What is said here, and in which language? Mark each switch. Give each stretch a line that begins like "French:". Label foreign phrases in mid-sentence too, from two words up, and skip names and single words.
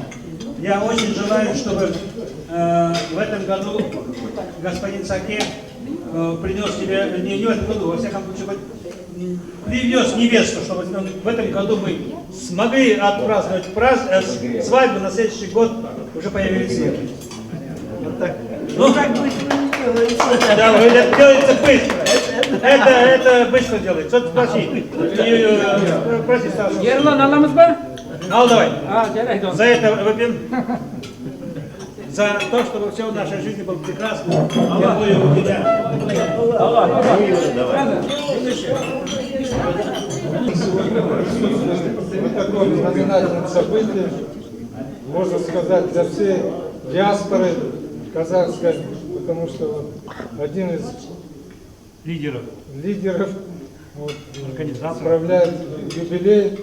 Russian: Я очень желаю, чтобы в этом году господин Саке принес тебе, не в этом году, во всяком случае, привез невесту, чтобы в этом году мы смогли отпраздновать свадьбу, на следующий год уже появились дети. Вот так. Ну, как быстро делается. Да, это делается быстро. Это быстро делается. Что ты спроси? Спроси, Саша.
Kazakh: Ерлан, аламыз ба? Ал, давай. Жарайды.
Russian: За это выпьем. За то, чтобы все в нашей жизни было прекрасно. Я буду у тебя. Вот такое знаменательное событие, можно сказать, для всей диаспоры казахской, потому что вот один из лидеров вот, справляет юбилей.